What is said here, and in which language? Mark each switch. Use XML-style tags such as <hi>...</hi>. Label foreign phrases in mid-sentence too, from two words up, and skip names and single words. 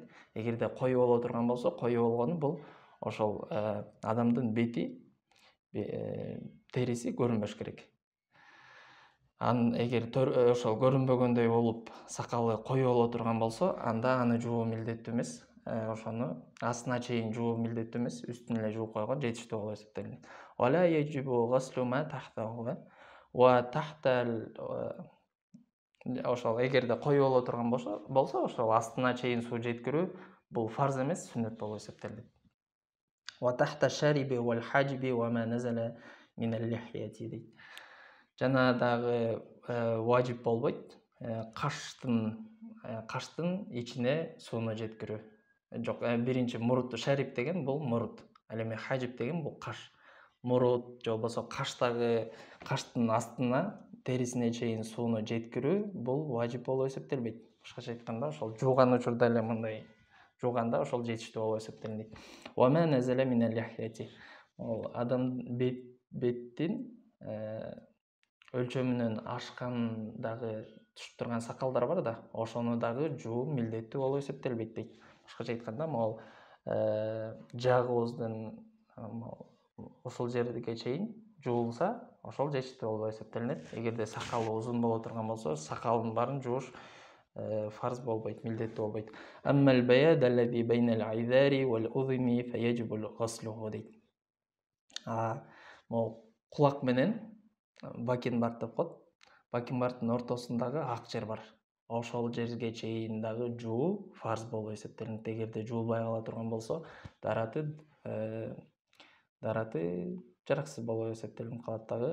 <ky>Эгерде коюу боло турган болсо, коюу болгону бул ошол адамдын бети, териси көрүнбөш керек. Эгер ошол көрүнбөгөндөй болуп, сакалы коюу боло турган болсо, анда аны жуу милдеттүү эмес. Ошону астына чейин жуу милдеттүү эмес, үстүнө эле жууп койгон жетиштүү болуп эсептелинет.</ky> <ar>ولا يجب غسل ما تحته وتحت.</ar> <ky>Ошол эгерде коюу боло турган болсо, ошол астына чейин суу жеткирүү бул фарз эмес, сүннөт болуп эсептелинет.</ky> <ar>وتحت الشارب والحاجب وما نزل من اللحية дейт.</ar> <ky>Жана дагы важип болбойт, каштын ичине сууну жеткирүү. Жок, биринчи мурут, шариб деген бул мурут. Ал эми хаджиб деген бул каш. Мурут же болбосо каштын астына терисине чейин сууну жеткирүү бул важип болуп эсептелбейт. Башкача айтканда, ошол жууган учурда эле мындай жууганда ошол жетиштүү болуп эсептелинет.</ky> <ar>وما نزل من اللحية.</ar> <ky>Адам беттин өлчөмүнөн ашкан дагы түшүп турган сакалдар бар да, ошону дагы жуу милдеттүү болуп эсептелбейт дейт. Башкача айтканда, могул жагыбыздын ошол жерге чейин жуулса, ошол жетиштүү болуп эсептелинет. Эгерде сакалы узун боло турган болсо, сакалдын баарын жууш farz болбойт, милдеттүү болбойт.</ky> <ar>أما البياض الذي بين العذار والأذن فيجب غسله дейт.</ar> <ky>Могу кулак менен бакенбард деп коет. Бакенбарддын ортосундагы ак жер бар. Ошол жерге чейин дагы жуу фарз болуп эсептелинет. Эгерде жуулбай кала турган болсо, дараты жараксыз болуп эсептелинип калат дагы.</ky>